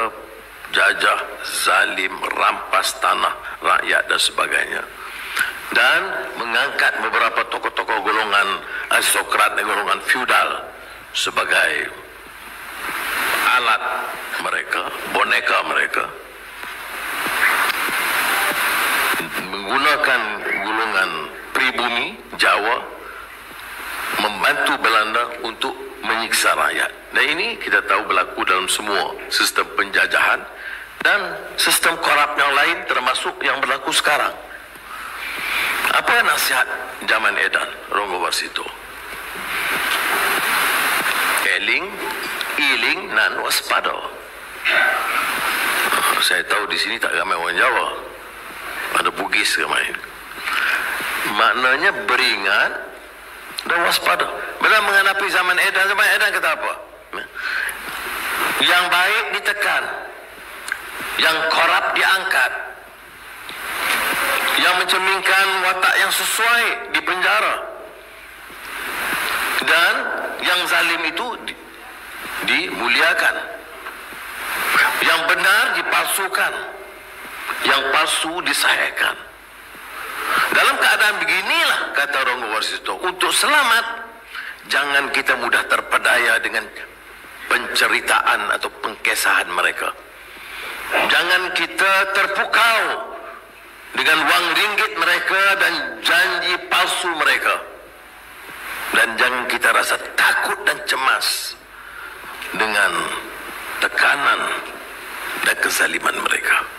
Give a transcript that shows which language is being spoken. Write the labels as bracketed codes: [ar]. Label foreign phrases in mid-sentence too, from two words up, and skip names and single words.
[ms] Belanda, jajah, zalim, rampas tanah rakyat dan sebagainya, dan mengangkat beberapa tokoh-tokoh golongan aristokrat dan golongan feudal sebagai alat mereka, boneka mereka, menggunakan golongan pribumi Jawa membantu Belanda untuk menyiksa rakyat. Dan ini kita tahu berlaku dalam semua sistem penjajahan dan sistem korup yang lain, termasuk yang berlaku sekarang. Apa nasihat [jv] zaman edan [ms] Ronggo Warsito? [jv] Eling, iling, nan waspada. [ms] Saya tahu di sini tak ramai orang Jawa, ada Bugis ramai. Maknanya beringat dan waspada. Bila menghadapi [jv] zaman edan [ms] kata apa? Yang baik ditekan, yang korup diangkat, yang mencerminkan watak yang sesuai di penjara, dan yang zalim itu dimuliakan, yang benar dipalsukan, yang palsu disahihkan. Dalam keadaan beginilah, kata Ronggo Warsito, untuk selamat jangan kita mudah terpedaya dengan penceritaan atau pengkesahan mereka. Jangan kita terpukau dengan wang ringgit mereka dan janji palsu mereka. Dan jangan kita rasa takut dan cemas dengan tekanan dan kezaliman mereka.